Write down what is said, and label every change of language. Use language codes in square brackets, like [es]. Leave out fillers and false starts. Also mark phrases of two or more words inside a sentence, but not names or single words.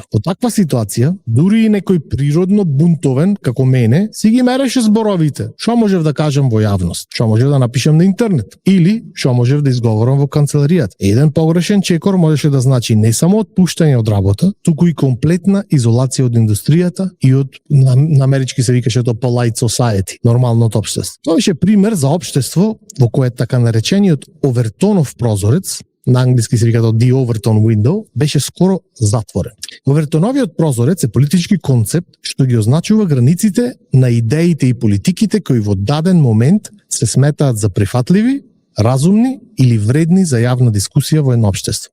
[mk] Во таква ситуација, дури и некој природно бунтовен како мене си ги мереше зборовите. Што можев да кажам во јавност? Што можев да напишам на интернет? Или што можев да изговорам во канцеларијата? Еден погрешен чекор можеше да значи не само отпуштање од работа, туку и комплетна изолација од индустријата и од на амерички се викаше тоа [en] polite society, [mk] нормалното општество. Тоа беше пример за општество во кое така наречениот Овертонов прозорец, на англиски се вика [en] The Overton Window, [mk] беше скоро затворен. Овертоновиот прозорец е политички концепт што ги означува границите на идеите и политиките кои во даден момент се сметаат за прифатливи, разумни или вредни за јавна дискусија во едно општество.